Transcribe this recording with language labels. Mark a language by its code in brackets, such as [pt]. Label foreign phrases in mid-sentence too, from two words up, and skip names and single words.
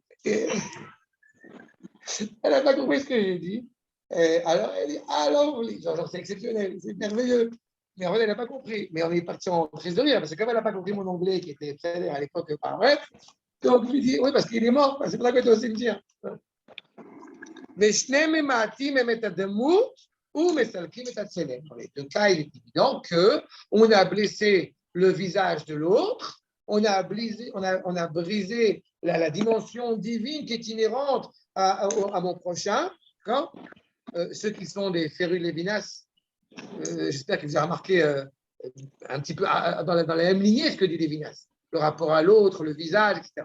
[fr] Elle n'a pas compris ce que j'ai dit. Alors elle dit, ah, lovely. Genre, c'est exceptionnel, c'est merveilleux. Mais en fait, elle n'a pas compris. Mais on est parti en crise de rire, parce que comme elle n'a pas compris mon anglais, qui était très à l'époque pas vrai, donc je lui dis, oui, parce qu'il est mort, c'est pour ça que tu es au cimetière. [he] ושניהם ממעטים הם את הדמות ומסלקים את הצלם. [fr] Dans les deux cas, il est évident qu'on a blessé le visage de l'autre, on a brisé la dimension divine qui est inhérente à mon prochain. Ceux qui sont des férus Lévinas, j'espère que vous avez remarqué un petit peu dans la même lignée ce que dit Lévinas, le rapport à l'autre, le visage, etc.